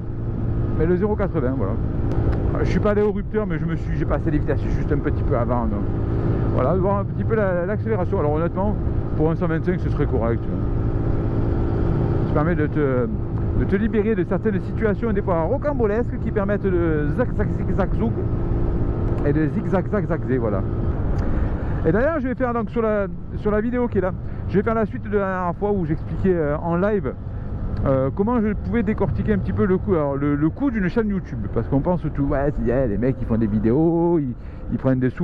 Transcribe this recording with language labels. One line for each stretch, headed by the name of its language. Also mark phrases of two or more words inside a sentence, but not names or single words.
French: Mais le 0,80, voilà. Je suis pas allé au rupteur, mais j'ai passé les vitesses juste un petit peu avant. Donc. Voilà, voir un petit peu l'accélération. Alors honnêtement, pour un 125, ce serait correct. Ça permet de te libérer de certaines situations, des fois rocambolesques, qui permettent de zag-zag-zag-zoug et de zig-zag-zag-zag-zé, voilà. Et d'ailleurs, je vais faire donc sur la vidéo qui est là, je vais faire la suite de la dernière fois où j'expliquais en live comment je pouvais décortiquer un petit peu le coût, alors le coût d'une chaîne YouTube, parce qu'on pense tout, ouais, les mecs ils font des vidéos, ils prennent des sous.